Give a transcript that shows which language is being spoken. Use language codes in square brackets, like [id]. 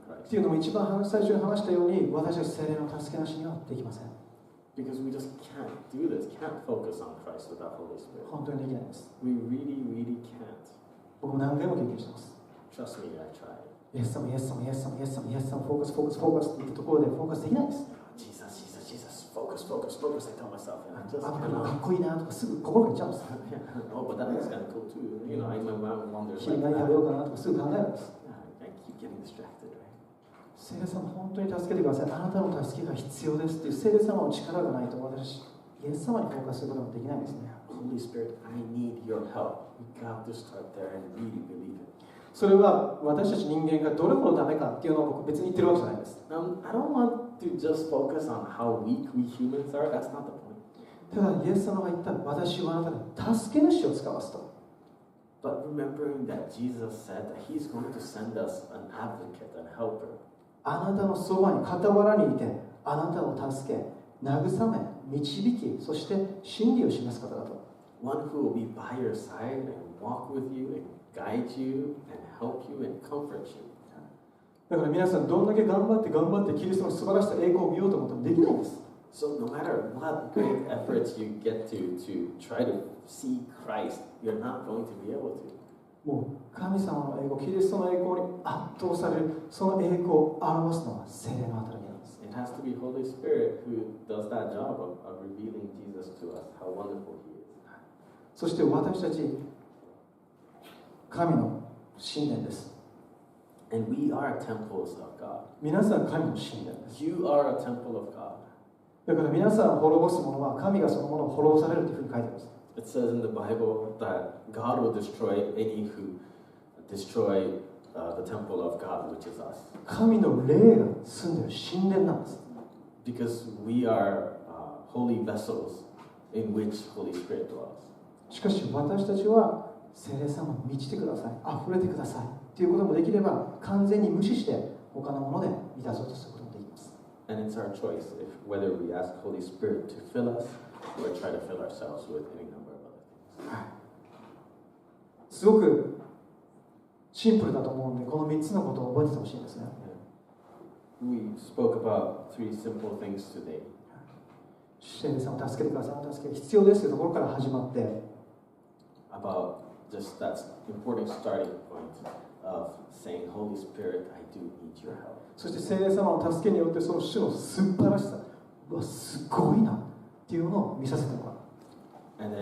[en] っ Christ. [ja] ていうのも一番最初に話したように、私たち聖霊の助けなしにはできません。 [en] Because we just can't do this, can't focus on Christ without Holy Spirit. [ja] 本当にできないです。 [en] We really, really can't. [ja] 僕も何回も経験してます。 [en] Trust me, I tried. [ja] イエス様、イエス様、イエス様、イエス様、イエス様、フォーカス、フォーカス、フォーカスって言ったところでフォーカスできないです。 [en] Jesus, Jesus, Jesus, focus, focus, focus, I tell myself. And I just [ja] あ、か [en] cannot. [ja] っこいいなとかすぐ心がいっちゃうんです。 [en] Oh, but that is kind of cool too. My mind wanders. [ja] 昼何食べようかなとかすぐ考えるんです。 [en] I keep getting distracted, right? [ja] 聖霊様本当に助けてください、あなたの助けが必要ですっていう聖霊様の力がないと私、イエス様にフォーカスすることができないんですね。 [en] Holy Spirit, I need your help. We got to start there and really believe it. [ja] それは私たち人間がどれほどダメかっていうのを僕別に言ってるわけじゃないです。 [en] I don't want to just focus on how weak we humans are. That's not the point. [ja] ただイエス様が言った私はあなたに助け主を使わすと。 [en] But remembering that Jesus said that He's going to send us an advocate and helper. [ja] あなたのそばに傍らにいてあなたを助け慰め導きそして真理を示す方だと。 [en] One who will be by your side and walk with you and guide you and help you and comfort you. [ja] だから皆さんどんだけ頑張ってキリストの素晴らしさ栄光を見ようと思ってもできないんです。 [en] So no matter what great efforts you get to try to see Christ, you're not going to be able to. [ja] もう神様の栄光、キリストの栄光に圧倒されるその栄光を表すのは聖霊の働きなんです。 [en] It has to be Holy Spirit who does that job of revealing Jesus to us, how wonderful He is. [ja] そして私たち神の神殿です。 [en] And we are temples of God. [ja] 皆さん神の神殿です。 [en] You are a temple of God. [ja] だから皆さん滅ぼすものは神がそのものを滅ぼされるというふうに書いてあります。 [en] It says in the Bible that God will destroy any who destroy the temple of God, which is us. [ja] 神の霊が住んでいる神殿なんです。 [en] Because we are holy vessels in which Holy Spirit dwells. [ja] しかし私たちは聖霊様に満ちてください、溢れてくださいということもできれば完全に無視して他のもので満たそうとすることもできます。 [en] And it's our choice whether we ask Holy Spirit to fill us or try to fill ourselves with any number of other things. [ja] すごくシンプルだと思うのでこの3つのことを覚えててほしいんですね。 [en] We spoke about 3 simple things today. [ja] 聖霊様を助けてください、助けが必要ですというところから始まって [en] about just that important starting point of saying, Holy Spirit, I do need your help. [ja] そして聖霊様の助けによってその主の素晴らしさ、うわすごいなっていうのを見させてもらう。